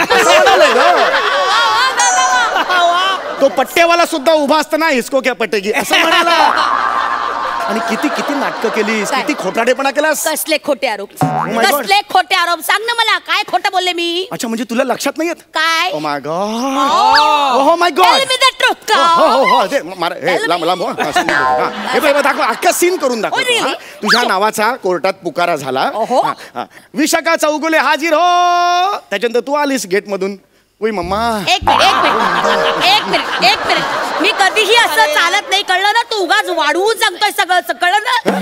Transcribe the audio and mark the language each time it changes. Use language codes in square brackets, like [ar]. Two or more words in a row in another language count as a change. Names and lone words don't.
[mr] असं म्हणालंय गं. तो पट्टेवाला सुद्धा उभा असताना [hi] हिसको क्या पटेगी [mr] असं म्हणाला. आणि किती किती नाटकं केलीस, किती खोटाडेपणा केलास. कसले खोटे आरोप? [en] my God. [mr] कसले खोटे आरोप? सांग ना मला, काय खोटं बोलले मी? अच्छा, म्हणजे तुला लक्षात नाही येत? काय? [en] oh my God, oh my God. Tell me the truth. [mr] हो दे हे लांब लांब हो. हे बघ दाखव, अख्खा सीन करून दाखव. तुझ्या नावाचा कोर्टात पुकारा झाला. [hi] विशाखा चौगुले हाजीर हो. [mr] त्याच्यानंतर तू आलीस गेट मधून. ओय मम्मा. एक मिनिट. मी कधीही असं चालत नाही, कळलं ना? तू उगाच वाढवून सांगतोय सगळं, कळलं ना?